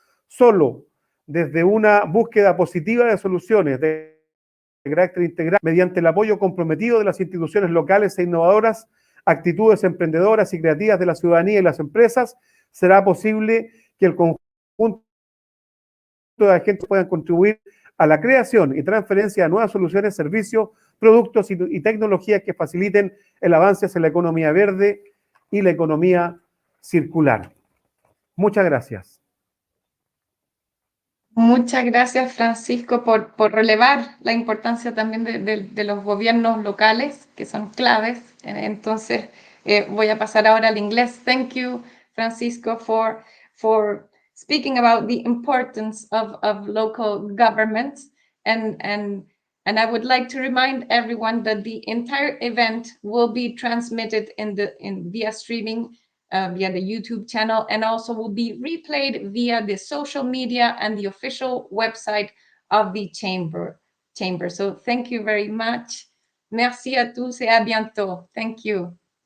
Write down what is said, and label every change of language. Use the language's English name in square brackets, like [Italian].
[Spanish] Solo desde una búsqueda positiva de soluciones de carácter integral, mediante el apoyo comprometido de las instituciones locales e innovadoras, actitudes emprendedoras y creativas de la ciudadanía y las empresas, será posible que el conjunto de agentes puedan contribuir a la creación y transferencia de nuevas soluciones, servicios, productos y tecnologías que faciliten el avance hacia la economía verde y la economía circular. Muchas gracias. Muchas gracias, Francisco, por relevar la importancia también de los gobiernos locales, que son claves. Entonces, voy a pasar ahora al inglés. [English] Thank you, Francisco, for speaking about the importance of local governments. And I would like to remind everyone that the entire event will be transmitted via streaming via the YouTube channel, and also will be replayed via the social media and the official website of the chamber. So thank you very much. [French] Merci à tous et à bientôt. [English] Thank you.